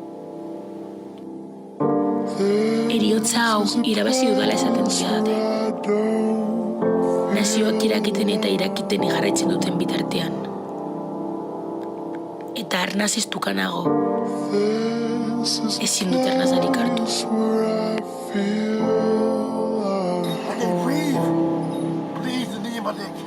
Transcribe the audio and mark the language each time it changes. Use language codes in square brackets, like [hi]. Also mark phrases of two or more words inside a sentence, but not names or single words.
[eu] Eriotza hau irabazi dudala esaten ziadate. Nazioak irakiten eta irakiten jarraitzen duten bitartean. Eta arnaz ez dukanago, ezin dut arnazarik hartu. [en] I can't breathe. Please, the knee in my neck.